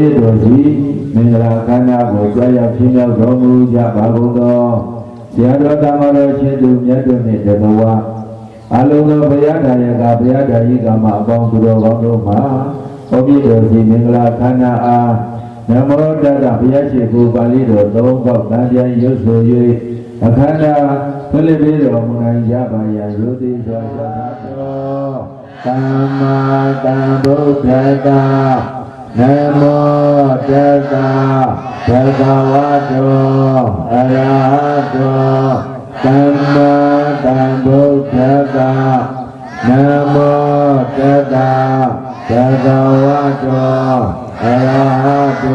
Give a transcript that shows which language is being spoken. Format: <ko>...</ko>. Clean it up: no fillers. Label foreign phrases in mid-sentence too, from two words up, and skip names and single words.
<my>ကြီးတော်ကြီးမင်္ဂလာခန္ဓာကိုကြွရောက်ချင်းရောက်တော်မူကြပါကုန်သောဆရာတော်သမတော်ရှင်သူမြတ်တို့နှင့်တဘဝအလုံးစုံဘုရားတရားကဘုရားတရားကမှအပေါင်းသူတော်ကောင်းတို့မှာဘုန်းကြီးတော်ကြီးမင်္ဂလာခန္ဓာအားနမောတတဘုရားရှိခိုးပါဠိတော်သုံးခေါက်တန်ပြန်ရွတ်ဆို၍အခန္ဓာဖိလိပိတော်မူနိုင်ကြပါရန်ရုသိစွာသာတော်သမ္မာသမ္ဗုဒ္ဓတ္တ</my> <pi>Namo Tassa Bhagavato Arahato Samma Sambuddhassa Namo Tassa Bhagavato Arahato</pi>